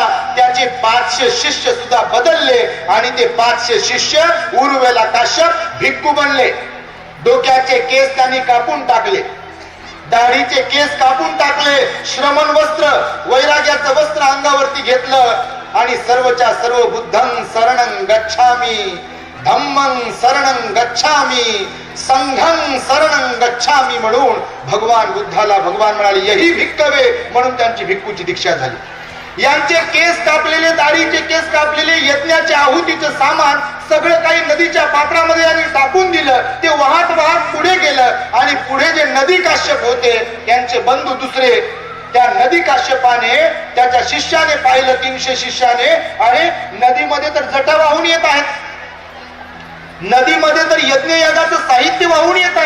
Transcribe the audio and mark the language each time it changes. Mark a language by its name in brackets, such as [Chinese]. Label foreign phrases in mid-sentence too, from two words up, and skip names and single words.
[Marathi] त्याचे 500 शिष्य सुद्धा बदलले आणि ते 500 शिष्य उरुवेला काश्यप भिक्खू बनले. डोक्याचे केस त्यांनी कापून टाकले, दाढीचे केस कापून टाकले, श्रमण वस्त्र, वैराग्याचं वस्त्र अंगावरती घेतलं आणि सर्वच्या सर्व [Pali] बुद्धं शरणं गच्छामी, धम्मं शरणं गच्छामी, संघं शरणं गच्छामी [Marathi] म्हणून भगवान बुद्धाला भगवान म्हणाले [Pali] यही भिक्खवे, [Marathi] म्हणून त्यांची भिक्खूची दीक्षा झाली. यांचे केस कापलेले, दाढीचे केस कापलेले, यज्ञाचे आहुतीचं सामान सगळं काही नदीच्या पात्रामध्ये यांनी टाकून दिलं. ते वाहत पुढे गेलं आणि पुढे जे नदी काश्यप होते त्यांचे बंधू दुसरे, त्या नदी काश्यपाने त्याच्या शिष्याने पाहिलं, 300 शिष्याने, अरे नदीमध्ये तर जटा वाहून येत आहेत, नदीमध्ये तर यज्ञ यागाचं साहित्य वाहून येत आहे.